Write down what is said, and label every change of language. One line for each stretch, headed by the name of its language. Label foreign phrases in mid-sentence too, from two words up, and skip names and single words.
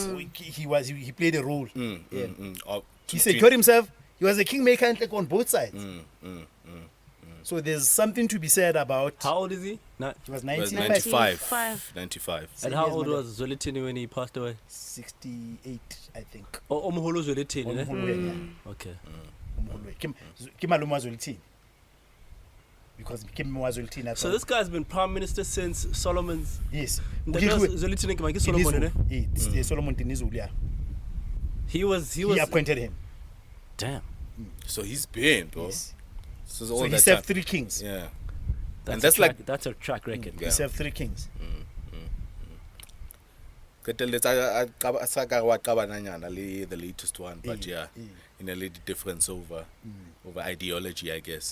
English: So he played a role. He to- secured himself. He was a kingmaker on both sides. So there's something to be said about. How old is he? He was was 95. 95. And how old was Zwelithini when he passed away? 68, I think. Oh, Omhulu Zwelithini, eh? Okay.
Tswana: Ke malome wa Zwelithini. Because ke mme wa Zwelithini.
English: So this guy's been prime minister since Solomon's. Yes.
Tswana: Zwelithini ke manje Solomon, eh?
English: This Solomon Dinizulu, yeah. He was. He appointed him. Damn. So he's been, bro. Yes. So, So all he that served time. 3 kings. Yeah. That's And that's a track record. He served 3 kings. The latest one, but yeah, in a little difference over ideology, I guess.